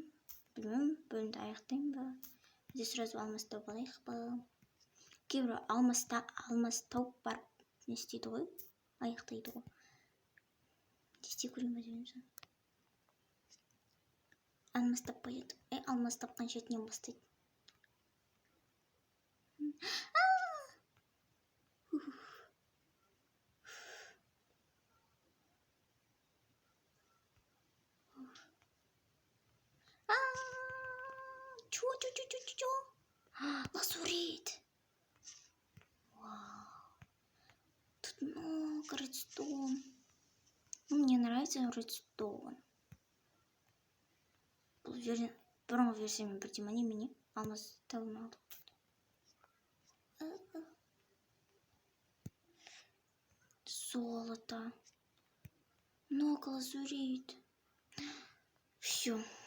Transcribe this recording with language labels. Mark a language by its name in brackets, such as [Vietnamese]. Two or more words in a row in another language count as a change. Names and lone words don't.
[Kazakh] Білмеймін, бөлімді аяқтаймын ба? Бізде сразу алмаз тауып алайық па? Кейбір алмаз тауып барып не істейді ғой? Аяқтайды ғой. Десте көрейін ба деймін. Алмаз таппайды. Алмаз тапқан шетінен бастайды. [Russian] Чё? Лазурит. Вау. Тут много редстоун. Мне нравится редстоун. [Kazakh] Бұрынғы версиямен бірдей немене? Алмаз табылмады. [Russian] Золото. Много лазурит. Все.